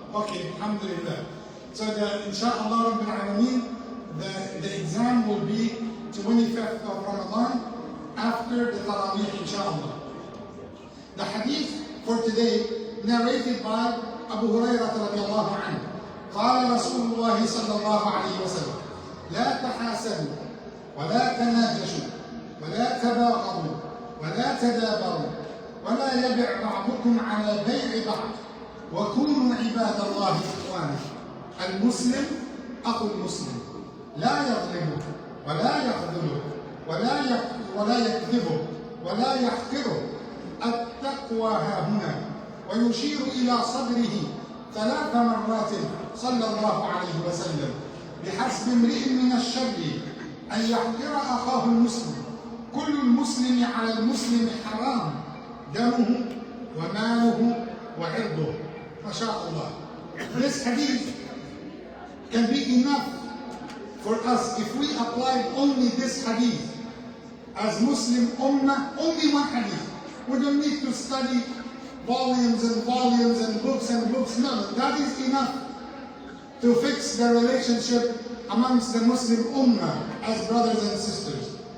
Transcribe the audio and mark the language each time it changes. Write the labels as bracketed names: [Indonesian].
[English] Okay, alhamdulillah. So inshallah Rabbil Alameen, the exam will be 25th of Ramadan after the Taraweeh, inshallah. The hadith for today, narrated by Abu Hurairah radiallahu anhu. [Arabic] قال رسول الله صلى الله عليه وسلم: لا تحاسدوا ولا تناجشوا ولا تباغضوا ولا تدابروا ولا يبع بعضكم على بيع بعض وكونوا عباد الله إخوانا. المسلم أخو المسلم لا يظلمه ولا يخذله ولا يكذبه ولا يحقره. التقوى هاهنا. ويشير إلى صدره 3 مرات صلى الله عليه وسلم: بحسب امرئ من الشر أن يحقر أخاه المسلم. كل المسلم على المسلم حرام دمه وماله وعرضه. ما شاء الله. [English] This hadith can be enough for us if we applied only this hadith as Muslim Ummah, only one hadith. We don't need to study volumes and volumes and books. No, that is enough to fix the relationship amongst the Muslim Ummah as brothers and sisters.